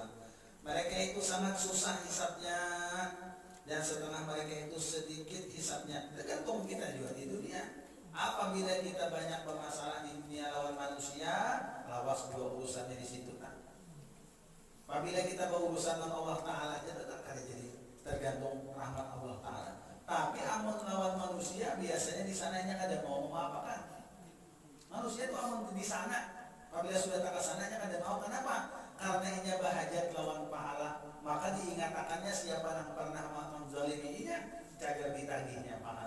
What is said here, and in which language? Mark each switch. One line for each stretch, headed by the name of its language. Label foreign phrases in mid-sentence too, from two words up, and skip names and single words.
Indonesian: Mereka itu sangat susah hisabnya dan setelah mereka itu sedikit hisabnya.
Banjar: Tergantung kita juga di dunia. Apabila kita banyak bermasalah di dunia lawan manusia, lawas juga urusannya di situ kan.
Indonesian: Apabila kita berurusan dengan Allah Taala aja tetap ada jadi tergantung rahmat Allah Taala.
Banjar: Tapi amun lawan manusia biasanya di sananya kada mau apa-apa. Manusia itu amun di sana, apabila sudah tak ke sananya kada mau.
Indonesian: Kenapa?
Banjar: Karena inya bahajat lawan pahala, maka diingatakannya siapa yang pernah menzaliminya jaga ditagihnya pahala.